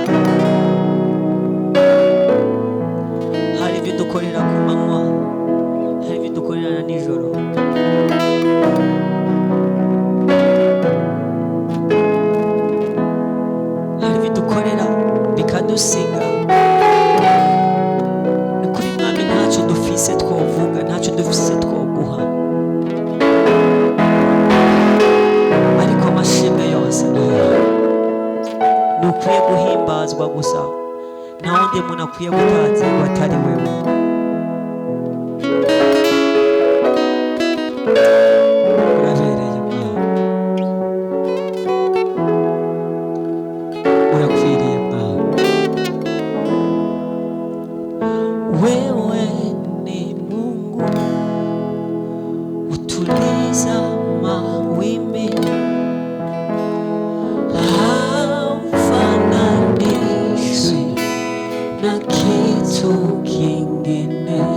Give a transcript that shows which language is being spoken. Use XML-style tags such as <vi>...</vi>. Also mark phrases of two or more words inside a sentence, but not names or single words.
<rn>Hari ibyo dukorera ku manywa, hari ibyo dukorera na nijoro. Hari ibyo dukorera bikadusiga. Ni kuri mwami ntacyo dufise twovuga, ntacyo dufise twoguha. Ariko amashimwe yose ni ukwiye guhimbazwa gusa, nta wundi muntu akwiye gutazirwa atari wewe. Urabereye Mwami, urakwiriye Mwami.</rn> <sw>Wewe ni Mungu utuliza mawimbi, haufananishwi na kitu kingine.</sw>